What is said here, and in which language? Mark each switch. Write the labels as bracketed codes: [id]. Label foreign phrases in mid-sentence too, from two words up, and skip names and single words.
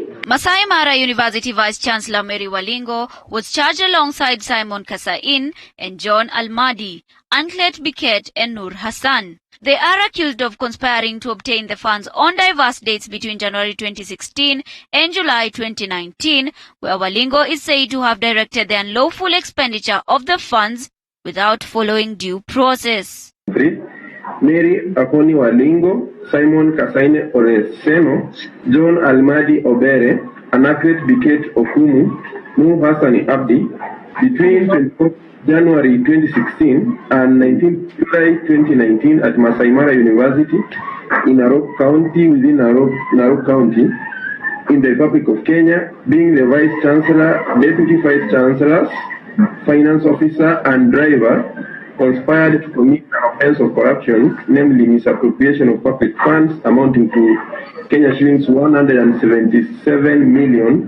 [en] Masai Mara University Vice Chancellor Mary Walingo was charged alongside Simon Kasain and John Almadi, Anklet Biket and Nur Hassan. They are accused of conspiring to obtain the funds on diverse dates between January 2016 and July 2019, where Walingo is said to have directed the unlawful expenditure of the funds without following due process. Mary Akoni Walingo, Simon Kasaine Oreseno, John Almadi Obere, Anakret Biket Okumu, Nuh Hassani Abdi, between 24 January 2016 and 19 July 2019 at Masai Mara University in Narok County, within Narok County, in the Republic of Kenya, being the Vice Chancellor, Deputy Vice Chancellors, Finance Officer and Driver, conspired to commit an offense of corruption, namely misappropriation of public funds amounting to Kenya shillings 177 million.